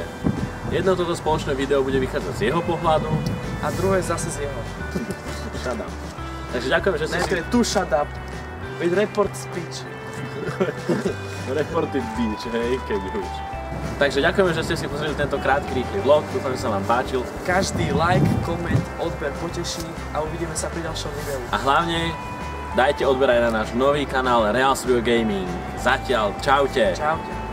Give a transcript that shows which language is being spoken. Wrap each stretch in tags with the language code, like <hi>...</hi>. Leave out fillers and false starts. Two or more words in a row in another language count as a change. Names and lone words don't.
<sk>Jedno toto spoločné video bude vychádzať z jeho pohľadu a druhé zase z jeho.</sk> <en>Shut up.</en> <sk>Takže ďakujem, že ste si... Ne, tu</sk> <en>shut up. With report speech. Reported beach,</en> <sk>hej, keď už. Takže ďakujeme, že ste si pozreli tento krátky, rýchly vlog, dúfam, že sa vám páčil. Každý like, koment, odber poteší a uvidíme sa pri ďalšom videu. A hlavne dajte odber aj na náš nový kanál Real Studio Gaming. Zatiaľ, čaute. Čaute.</sk>